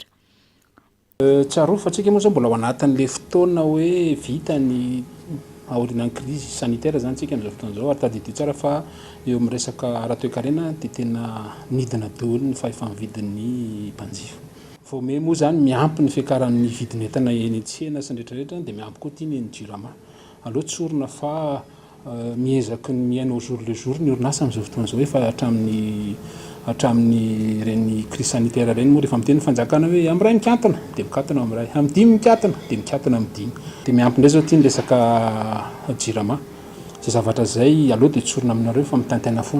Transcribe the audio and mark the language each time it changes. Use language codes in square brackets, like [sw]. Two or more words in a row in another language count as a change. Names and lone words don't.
[mg] Tsaroa fa tsika moa zao mbola ao anatin'le fotoana hoe vita ny aorinan'ny krizy sanitaire zany tsika amin'izao fotoana izao, ary tadidio tsara fa eo amin'ny resaka ara-toe-karena dia tena nidina daholo ny fahefa-mividin'ny mpanjifa. Vao me moa zany miampy ny fiakaran'ny vidin'entana eny an-tsena sy ny rehetrarehetra dia miampy koa tiany ny jirama. Aleo tsorina fa miezaky ny miaina [fr] au jour le jour [mg] ny orinasa amin'izao fotoana izao efa hatramin'ny reny [fr] crise sanitaire [mg] reny moa rehefa miteny fanjakana hoe amin'ny ray mikatona dia mikatona amin'ny ray, amin'ny 10 mikatona dia mikatona amin'ny 10. Dia miampy indray zao tia ny resaka jirama. Izay zavatra izay aleo dia tsorina aminareo fa mitantaina foana.